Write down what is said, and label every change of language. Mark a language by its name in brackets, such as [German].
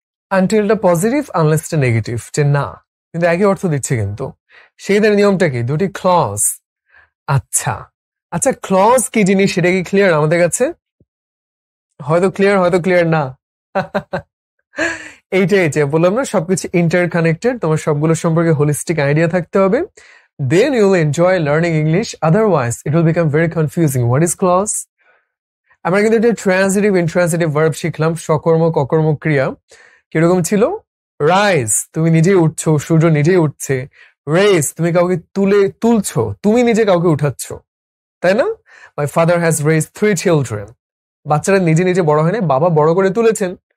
[Bangla] আনটিলটা positive, আনলেসটা negative, যে না, কিন্তু একই অর্থ দিচ্ছে কিন্তু। সেইদের নিয়মটা কি? দুটি ক্লজ। আচ্ছা আচ্ছা, ক্লজ কি জিনিস সেটা কি ক্লিয়ার আমাদের কাছে? হয়তো ক্লিয়ার, হয়তো ক্লিয়ার না। এইটাই যে বললাম না, সবকিছু ইন্টার কানেক্টেড, তোমার সবগুলো সম্পর্কে হোলিস্টিক আইডিয়া থাকতে হবে। [English] Then you will enjoy learning English. Otherwise, it will become very confusing. What is clause? [Bangla] আমরা কিন্তু একটা ট্রান্সিটিভ, ইন্ট্রান্সিটিভ ভার্ব শিখলাম, সকর্মক, অকর্মক ক্রিয়া। কিরকম ছিল? রাইজ, তুমি নিজেই উঠছো, সূর্য নিজেই উঠছে। রেস, তুমি কাউকে তুলছো, তুমি নিজে কাউকে উঠাচ্ছ, তাই না? [English] my father has raise 3 children, [Bangla] বাচ্চারা নিজে নিজে বড় হয় না, বাবা বড় করে তুলেছেন।